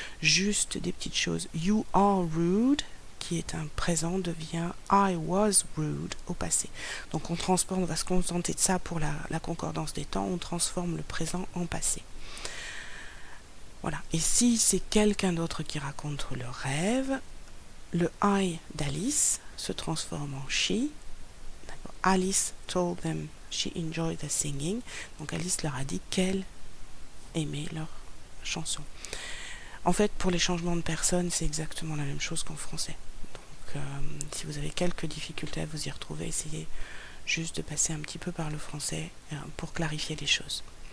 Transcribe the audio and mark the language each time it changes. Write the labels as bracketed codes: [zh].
[fr] Juste des petites choses. [en] You are rude, [fr] qui est un présent, devient [en] I was rude [fr] au passé. Donc on transforme, on va se contenter de ça pour la concordance des temps, on transforme le présent en passé. Voilà. Et si c'est quelqu'un d'autre qui raconte le rêve, le I d'Alice se transforme en she. [en] Alice told them she enjoyed the singing. [fr] Donc Alice leur a dit qu'elle aimait leur chanson. En fait, pour les changements de personnes, c'est exactement la même chose qu'en français. Donc, si vous avez quelques difficultés à vous y retrouver, essayez juste de passer un petit peu par le français pour clarifier les choses.